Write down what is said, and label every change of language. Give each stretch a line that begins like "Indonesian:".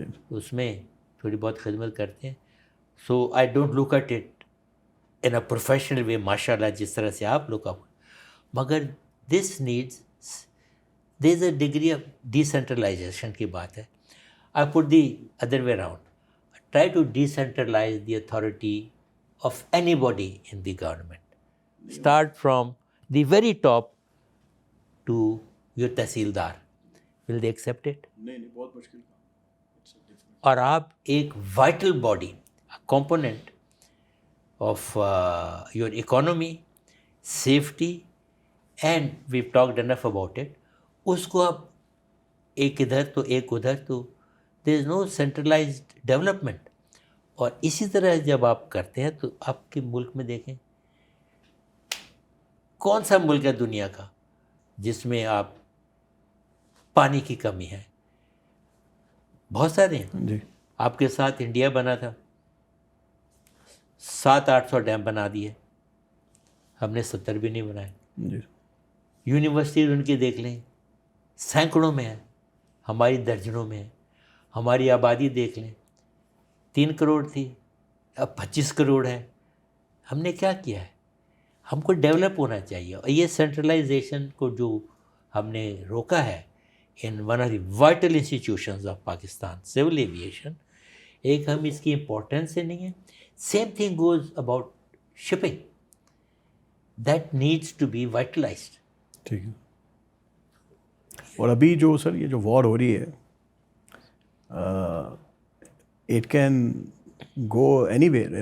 Urdu: اس میں تھوڑی بہت خدمت کرتے ہیں.
English: so I don't look at it in a professional way
Urdu: ماشاء اللہ جس طرح سے آپ لک اپ. مگر
English: this needs there is a degree of decentralization
Urdu: کی بات ہے.
English: I put the other way around. Try to decentralize the authority of anybody in the government. Start from the very top to your tehsildar. Will they accept it?
Urdu: نہیں بہت مشکل. اور آپ ایک
English: Vital body component of your economy, safety and we've talked enough about it.
Urdu: اس کو آپ ایک ادھر تو ایک ادھر تو
English: there is no centralized development.
Urdu: اور اسی طرح جب آپ کرتے ہیں تو آپ کے ملک میں دیکھیں کون سا ملک ہے دنیا کا جس میں آپ پانی کی کمی ہے؟ بہت سارے ہیں. جی آپ کے ساتھ انڈیا بنا تھا، 700-800 ڈیم بنا دیے. ہم نے 70 بھی نہیں بنائے. جی یونیورسٹیز ان کی دیکھ لیں سینکڑوں میں ہیں، ہماری درجنوں میں ہیں. ہماری آبادی دیکھ لیں 3 کروڑ تھی اب 25 کروڑ ہے. ہم نے کیا کیا ہے؟ ہم کو ڈیولپ ہونا چاہیے. اور یہ سینٹرلائزیشن کو جو ہم نے روکا ہے
English: in one of the vital institutions of Pakistan, civil aviation.
Urdu: ایک ہم اس کی امپورٹنس سے نہیں ہے.
English: Same thing goes about shipping. That needs to be vitalized.
Urdu: ٹھیک ہے. اور ابھی جو سر یہ جو وار ہو رہی ہے
English: It can go anywhere.